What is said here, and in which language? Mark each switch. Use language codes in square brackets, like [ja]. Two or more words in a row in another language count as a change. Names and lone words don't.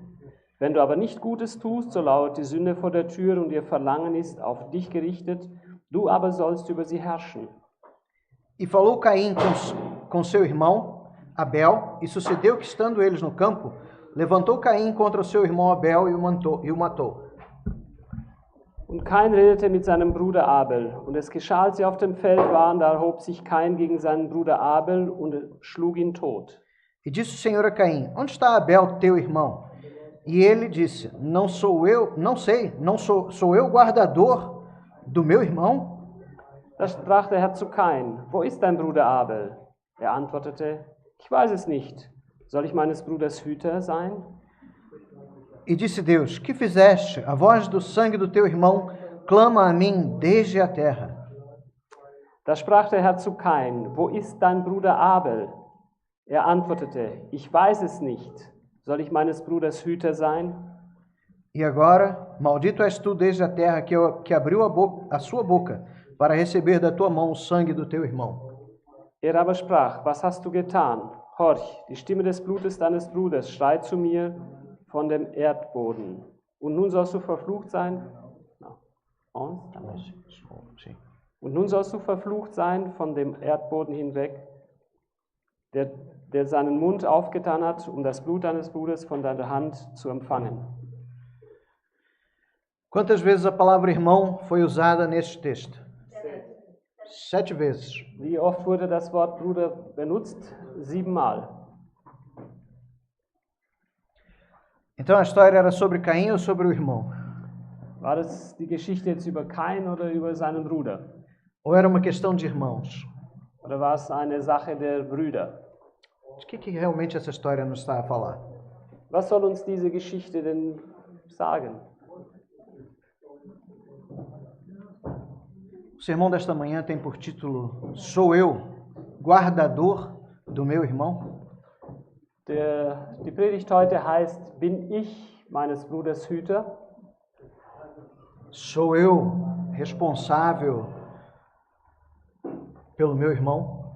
[de] Wenn du aber nicht Gutes tust, so lauert die Sünde vor der Tür und ihr Verlangen ist auf dich gerichtet, du aber sollst über sie herrschen. [pt] E falou Caim com seu irmão Abel, e sucedeu que, estando eles no campo, levantou Caim contra o seu irmão Abel e o matou. [de] Und Kain redete mit seinem Bruder Abel. Und es geschah, als sie auf dem Feld waren, da erhob sich Kain gegen seinen Bruder Abel und schlug ihn tot. [pt] E disse o Senhor a Caim: Onde está Abel, teu irmão? E ele disse: sou eu guardador do meu irmão? [de] Da sprach der Herr zu Kain: Wo ist dein Bruder Abel? Er antwortete: Ich weiß es nicht. Soll ich meines Bruders Hüter sein? [pt] E disse Deus: Que fizeste? A voz do sangue do teu irmão clama a mim desde a terra. [de] Da sprach der Herr zu Kain: Wo ist dein Bruder Abel? Er antwortete: Ich weiß es nicht. Soll ich meines Bruders Hüter sein? [pt] E agora, maldito és tu desde a terra, que abriu a sua boca para receber da tua mão o sangue do teu irmão. [de] Er aber sprach: Was hast du getan? Horch, die Stimme des Blutes deines Bruders schreit zu mir von dem Erdboden. Und nun sollst du verflucht sein. Und nun sollst du verflucht sein von dem Erdboden hinweg, der seinen Mund aufgetan hat, um das Blut deines Bruders von deiner Hand zu empfangen. [pt] Quantas vezes a palavra irmão foi usada neste texto? 7 vezes. [de] Wie oft wurde das Wort Bruder benutzt? 7 Mal. [pt] Então a história era sobre Caim ou sobre o irmão? [de] War das die Geschichte jetzt über Kain oder über seinen Bruder? [pt] Ou era uma questão de irmãos? [de] Oder war es eine Sache der Brüder? [pt] De que realmente essa história nos está a falar? [de] Was soll uns diese Geschichte denn sagen? [pt] O sermão desta manhã tem por título: Sou eu, guardador do meu irmão? [de] Die Predigt heute heißt, bin ich meines Bruders Hüter? [pt] Sou eu responsável pelo meu irmão?